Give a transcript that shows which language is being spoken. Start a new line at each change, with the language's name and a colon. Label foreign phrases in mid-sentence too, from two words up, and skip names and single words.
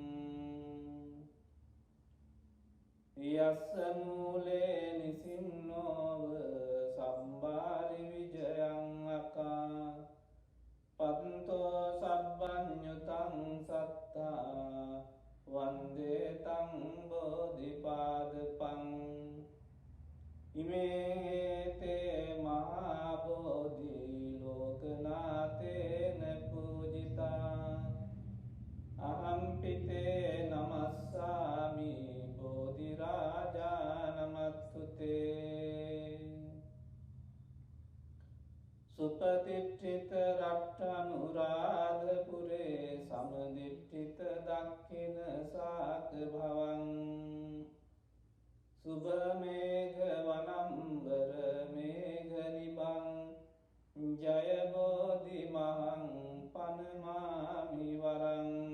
Pali: යස්ස මූලේ නිසින්නෝව සම්බාරි විජයං අකා පත්තෝ සබ්බඤ්ඤුතං සත්තා වන්දේ තං බෝධිපාදපං ඉමේතේ මහා බෝධි ලෝකනාතේන පූජිතා අහම්පිතේ නමස්සාමි බෝධි රාජානමත්තුතේ සුපතිට්ඨිත රට්ඨනුරාධපුරේ සමදිට්ඨිත දක්ඛින සාක භවං සුභ මේඝ වනම්බර මේඝ නිබං ජය බෝධි මහං පනමාමි වරං